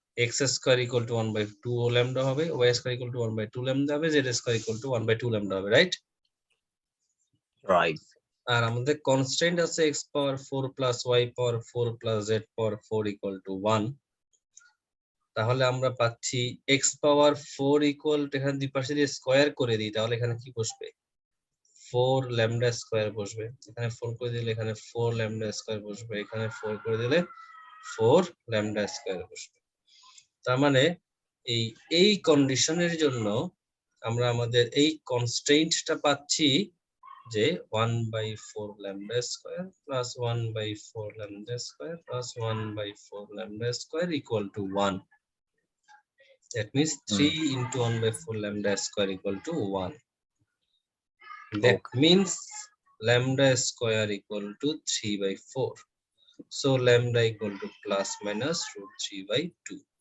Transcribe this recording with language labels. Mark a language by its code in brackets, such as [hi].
[bn] x square equal to 1/2 lambda হবে, y square equal to 1/2 lambda হবে, z square equal to 1/2 lambda হবে, right? [en] Right. [bn] আর আমাদের constant আছে x power 4 plus y power 4 plus z power 4 equal to 1। তাহলে আমরা পাচ্ছি x power 4 equal to, এখানে দুই পাশে দিয়ে স্কয়ার করে দিই তাহলে এখানে কি বসবে, 4 lambda স্কয়ার বসবে। এখানে 4 করে দিলে এখানে 4 lambda স্কয়ার বসবে, এখানে 4 করে দিলে 4 lambda স্কয়ার বসবে। তার মানে এই কন্ডিশনের জন্য আমরা আমাদের এই কনস্ট্রেইন্টটা পাচ্ছি যে 1/4 lambda square plus 1/4 lambda square plus 1/4 lambda square equal to 1। [en] That means 3 into 1/4 lambda square equal to 1. That means lambda square equal to 3/4. So lambda equal to plus minus root 3 by 2.